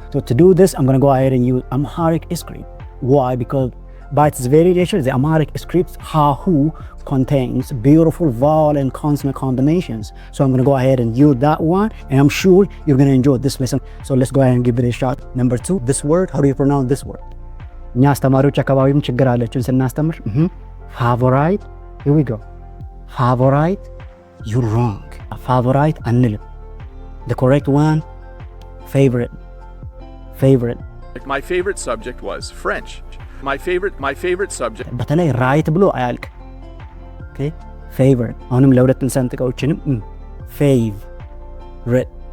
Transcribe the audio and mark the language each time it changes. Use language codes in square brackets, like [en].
[en] So to do this, I'm gonna go ahead and use Amharic script. Why? Because by its very nature, the Amharic script Hahu contains beautiful vowel and consonant combinations. So I'm gonna go ahead and use that one, and I'm sure you're gonna enjoy this lesson. So let's go ahead and give it a shot. Number 2, this word. How do you pronounce this word? [am] እኛ አስተማሪዎች አካባቢም ችግር አለችን ስናስተምር favorite. [en] Here we go. Favorite. You're wrong. [am] Favorite አንልም. [en] The correct one, favorite. My favorite subject was French. My favorite subject. [am] በተለይ right ብሎ አያልቅ. Okay? favorite. አሁንም ለሁለት እንሰንጥቀውችንም favorite.